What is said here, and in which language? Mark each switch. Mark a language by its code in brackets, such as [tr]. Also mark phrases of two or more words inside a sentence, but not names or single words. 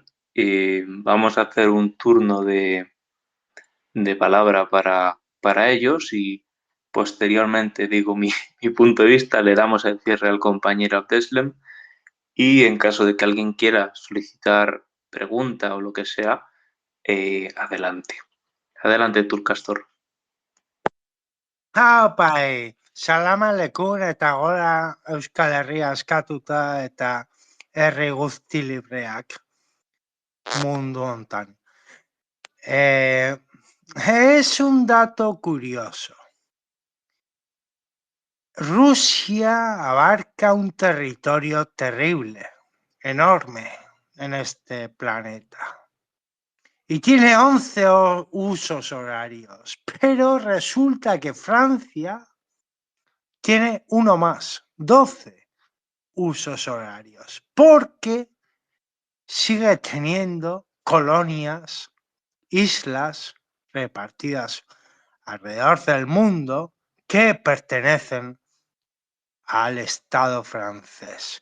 [es] Vamos a hacer un turno de palabra para ellos y posteriormente digo mi punto de vista, le damos el cierre al compañero Abdeslam y en caso de que alguien quiera solicitar pregunta o lo que sea, adelante. Adelante, Tulcastor. [ar] سلام عليكم [eu] eta gora Euskal Herria askatuta eta herri guzti libreak mundu hontan. [es] Es un dato curioso. Rusia abarca un territorio terrible, enorme en este planeta. Y tiene 11 usos horarios, pero resulta que Francia tiene uno más, 12 usos horarios, porque sigue teniendo colonias, islas repartidas alrededor del mundo que pertenecen al Estado francés.